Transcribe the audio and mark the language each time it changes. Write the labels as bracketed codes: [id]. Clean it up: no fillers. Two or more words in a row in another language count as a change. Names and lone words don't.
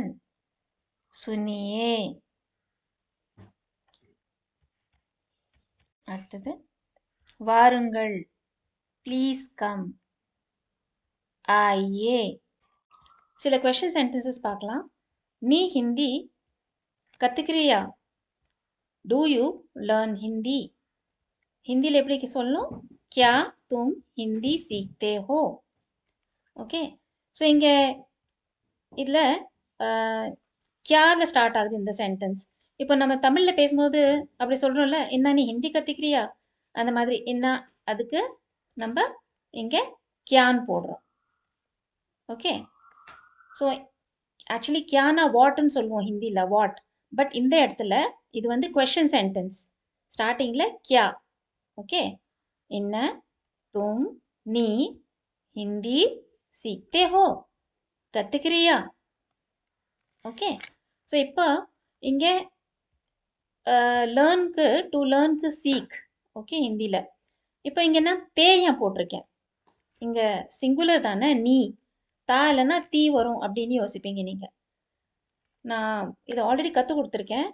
[ta] सुनिए. அடுத்தது வாருங்கள், [en] please come. [ta] आइए. சில [en] question sentences [ta] பார்க்கலாம். நீ ஹிந்தி கத்துக்கிறியா? [en] Do you learn Hindi? [ta] ஹிந்தியில் எப்படி சொல்லணும்? [hi] क्या तुम हिंदी सीखते हो? [en] okay, so [ta] இங்கே இதில் கியாவில் ஸ்டார்ட் ஆகுது இந்த சென்டென்ஸ். இப்போ நம்ம தமிழில் பேசும்போது அப்படி சொல்கிறோம்ல, என்ன நீ ஹிந்தி கற்றுக்கிறியா, அந்த மாதிரி என்ன, அதுக்கு நம்ம இங்கே கியான்னு போடுறோம். [en] okay, so actually [ta] கியானா வாட்னு சொல்லுவோம் ஹிந்தியில், வாட். பட் இந்த இடத்துல இது வந்து [en] question sentence. [ta] ஸ்டார்டிங்கில் கியா. ஓகே, என்ன, தும், நீ ஹிந்தி [hi] सीखते हो, [ta] கத்துக்கிறியா? [en] okay, so [ta] இப்போ இங்கே லேர்னுக்கு, டு லேர்னுக்கு சீக். ஓகே, ஹிந்தியில் இப்போ இங்கே நான் தேயா போட்டிருக்கேன். இங்கே சிங்குலர் தானே, நீ. தா இல்லைன்னா தீ வரும் அப்படின்னு யோசிப்பீங்க நீங்கள். நான் இதை ஆல்ரெடி கற்றுக் கொடுத்துருக்கேன்.